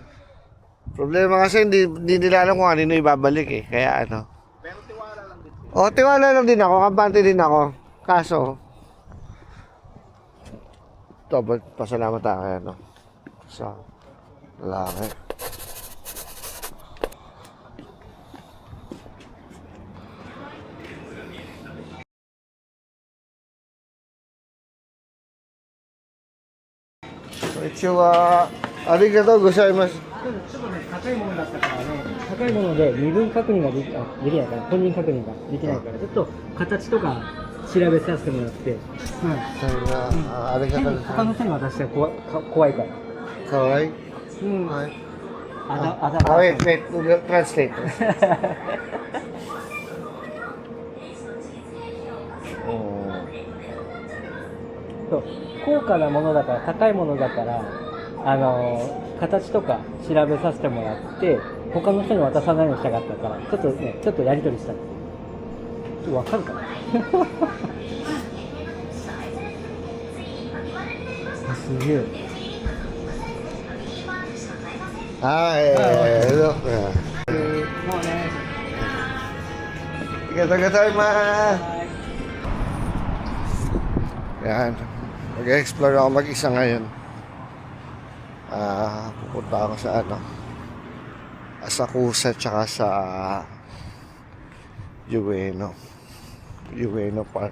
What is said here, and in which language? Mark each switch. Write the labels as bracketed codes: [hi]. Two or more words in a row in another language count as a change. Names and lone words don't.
[tl] Problema kasi hindi nila alam kung ano ibabalik eh. Kaya ano. pero tiwala lang din sila. O, tiwala lang din ako. Kampante din ako. Kaso, ito, pasalamat tayo kaya no. Sa lalaki. [ja] Konnichiwa. ありがとうございます. ちょっとね、高いものだったからね、高いもので身分確認ができないから、本人確認ができないから、ちょっと形とか調べさせてもらって、あれが他の人に渡したら怖いから。かわいい。うん。はい。あだ、 [en] wait, translate. [ja] そう高価なものだから、高いものだから、形とか調べさせてもらって、他の人に渡さないようにしたかったから、ちょっとやり取りしたの。わかるかなあ、すげえ。もうね。ありがとうございます. Yan. [tl] Mag-explore ako mag-isa ngayon. Pupunta ako sa Asakusa tsaka sa Ueno Park.